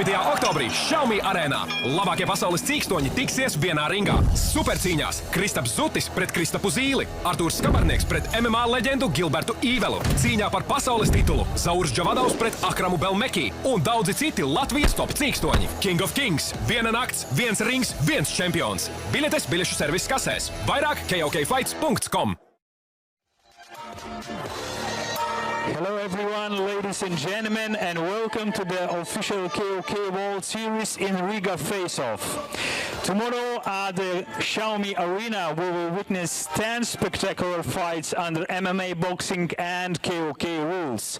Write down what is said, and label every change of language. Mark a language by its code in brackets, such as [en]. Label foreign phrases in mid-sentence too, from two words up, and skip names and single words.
[lv] oktobrī XIAOMI arēnā. Labākie pasaules cīkstoņi tiksies vienā ringā. Supercīņās Kristaps Zutis pret Kristapu Zīli, Artūrs Skabarnieks pret MMA leģendu Gilbertu Īvelu, cīņā par pasaules titulu Čuhadzhians pret Akramu Belmeki un daudzi citi Latvijas top cīkstoņi. [en] King of Kings, [lv] viena nakts, viens rings, viens čempions. Biļetes biļešu servis kasēs. Vairāk KOK'fights.com. [en] Hello everyone, ladies and gentlemen, and welcome to the official KOK World Series in Riga face-off. Tomorrow at the XIAOMI Arena we will witness 10 spectacular fights under MMA, boxing and KOK rules.